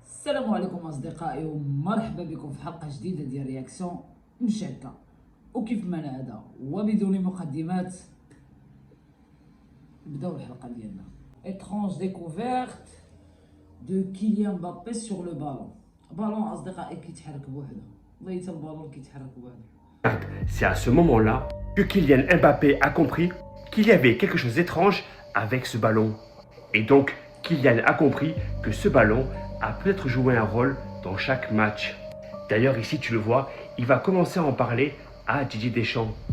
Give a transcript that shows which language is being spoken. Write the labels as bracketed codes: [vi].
[ar] السلام عليكم اصدقائي ومرحبا بكم في حلقه جديده ديال رياكسيون مشاركه. وكيف ما نعاد وبدون مقدمات نبداو الحلقه ديالنا. [fr] étrange découverte de Kylian Mbappé sur le ballon. [ar] بالون اصدقائي كيتحرك بوحده، والله حتى البالون كيتحرك بوحده. [fr] C'est à ce moment-là que Kylian Mbappé a compris qu'il y avait quelque chose d'étrange avec ce ballon. Et donc, Kylian a compris que ce ballon a peut-être joué un rôle dans chaque match. D'ailleurs, ici, tu le vois, il va commencer à en parler à Didier Deschamps.